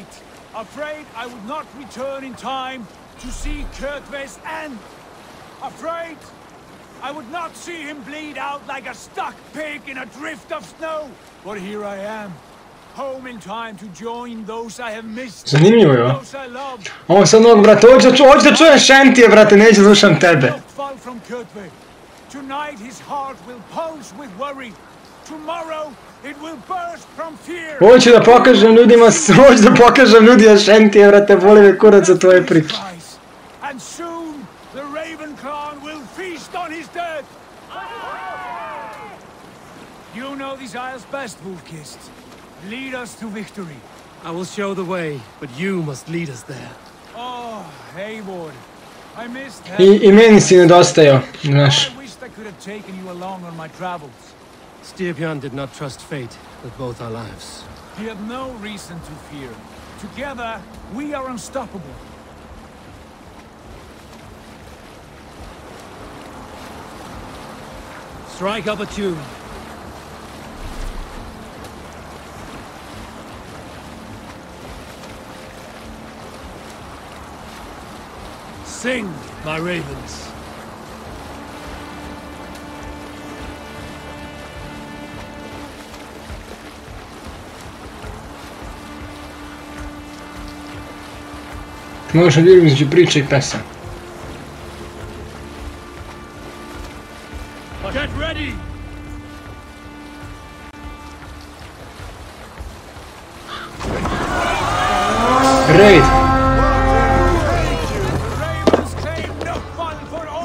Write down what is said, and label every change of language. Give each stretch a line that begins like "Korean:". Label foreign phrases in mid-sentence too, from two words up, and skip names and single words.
English: Afraid I would not return in time to see Kjotve's end. Afraid I would not see him bleed out like a stuck pig in a drift of snow. But here I am, home in time to join those I have missed.
Serbian: Zanimljivo je ovo.
English: Those I loved.
Serbian: Ovo sad nog, brate, hoću da čujem Šentije, brate, neću slušam tebe.
English: Fall from Kjotve. Tonight his heart will pulse with worry. Tomorrow it will burst from fear.
Serbian: Hoću da pokažem ljudima, hoću da pokažem ljudima Šentije, brate, boli me kurac za tvoje priče.
English: And soon the Raven clan will feast on his dead. You know these isles best, Wolfkist. Lead us to victory. I will show the way, but you must lead us there. Oh, Hayward. I missed
Serbian: I meni si nedostajao, znaš.
English: I wished I could have taken you along on my travels. Styrbjörn did not trust fate with both our lives. He had no reason to fear. Together, we are unstoppable. Strike up a tune. Sing, my ravens.
Serbian: Možeš odvijem između priče i pesama.
English: Get ready! Raid! Ravens claim no fun for all